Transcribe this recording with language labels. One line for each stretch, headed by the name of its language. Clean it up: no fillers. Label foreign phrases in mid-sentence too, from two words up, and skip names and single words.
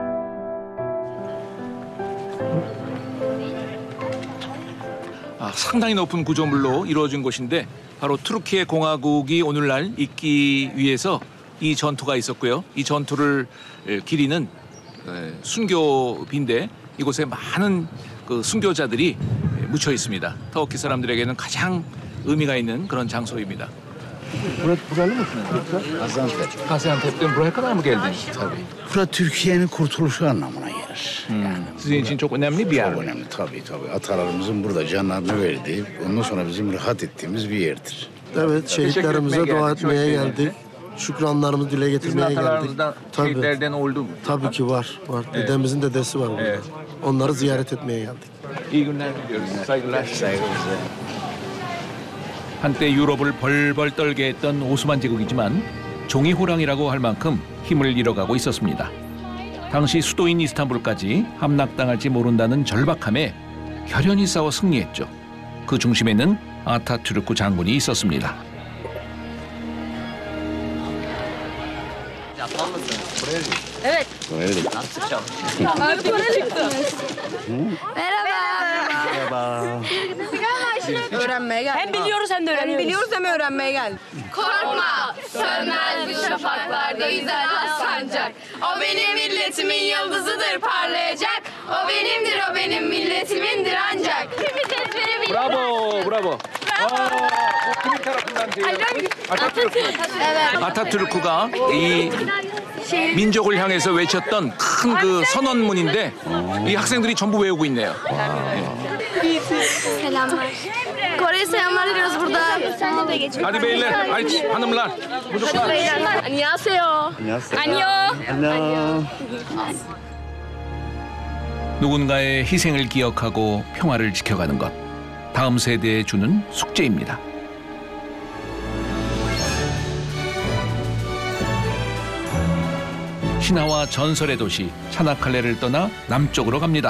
Korean: 상당히 높은 구조물로 이루어진 곳인데 바로 투르키예 공화국이 오늘날 있기 위해서 이 전투가 있었고요. 이 전투를 기리는 순교비인데 이곳에 많은 그 순교자들이 묻혀 있습니다. 터키 사람들에게는 가장 의미가 있는 그런 장소입니다.
Turkish: Buralı mısınız yoksa? Gaziantep. Gaziantep'ten buraya kadar mı geldiniz? Tabii. Burası Türkiye'nin kurtuluşu anlamına gelir. Yani. Sizin için çok önemli bir yer. Çok önemli tabii. Atalarımızın burada canlarını verdiği, ondan sonra bizim rahat ettiğimiz bir yerdir. Evet, şehitlerimize dua etmeye geldik. Şükranlarımızı dile getirmeye Sizin geldik. atalarınızda şehitlerden oldu mu? Tabii ki var. Evet. Dedemizin dedesi var burada. Evet. Onları ziyaret etmeye geldik. İyi günler diliyoruz. Saygılar.
Korean: 한때 유럽을 벌벌 떨게 했던 오스만 제국이지만 종이 호랑이라고 할 만큼 힘을 잃어가고 있었습니다. 당시 수도인 이스탄불까지 함락당할지 모른다는 절박함에 혈연히 싸워 승리했죠. 그 중심에는 아타투르크 장군이 있었습니다.
Turkish: Evet. Öyle. Abi çıktınız. Merhaba. Öğrenmeye geldik. Hem biliyoruz hem de öğreniyoruz. Hem biliyoruz hem öğrenmeye geldik. Korkma, sönmez bu şafaklarda yüzer sancak. O benim milletimin yıldızıdır parlayacak. O benimdir, o benim milletimindir ancak.
Korean: 브라보, 브라보. 아타투르크가 이 민족을 향해서 외쳤던 큰 그 선언문인데 이 학생들이 전부 외우고 있네요.
Turkish: Selamlar. Kore'ye selamlar diliyoruz burada. Hadi beyler, haydi hanımlar, çocuklar.
Korean: 안녕하세요. 안녕. 누군가의 희생을 기억하고 평화를 지켜가는 것, 다음 세대에 주는 숙제입니다. 신화와 전설의 도시 차나칼레를 떠나 남쪽으로 갑니다.